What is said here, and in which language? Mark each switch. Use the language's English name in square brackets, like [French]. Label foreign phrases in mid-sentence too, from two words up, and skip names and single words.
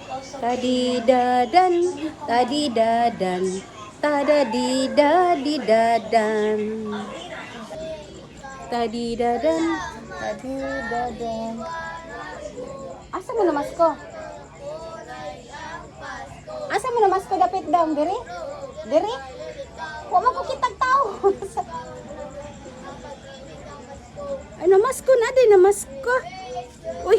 [Cebuano] Tadi dadan, tadi dadan, tadadi dadi dadan. Tadi dadan, tadi dadan. Asa mo na masko? Asa mo na masko dapit daw diri? Diri? Wa man ko kitag tao. Ay namasko na din namasko. Uy.